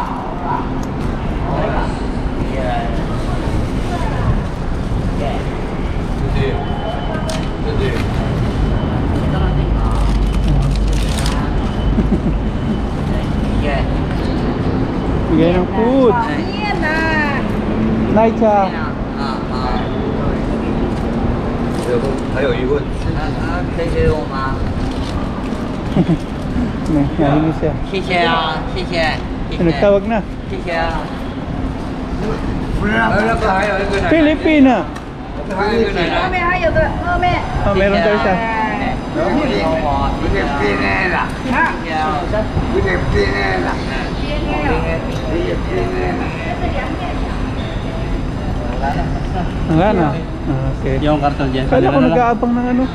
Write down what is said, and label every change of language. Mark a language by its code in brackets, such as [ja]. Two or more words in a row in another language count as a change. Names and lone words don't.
[en] Yeah. [tl] Bigay ng food. Naicha. [zh] 有个还有一个可以给我吗？ [tl] Nahilig siya. [zh] 谢谢啊，谢谢，谢谢， [tl] Nagtawag na. [zh] 谢谢啊。那个还有一个奶奶， Pilipina. 还有一个奶奶。后面还有个后面， [tl] Oh, meron daw siya. Wala na. Okay. Yung karton dyan. Kala ko nag-aabang ng ano.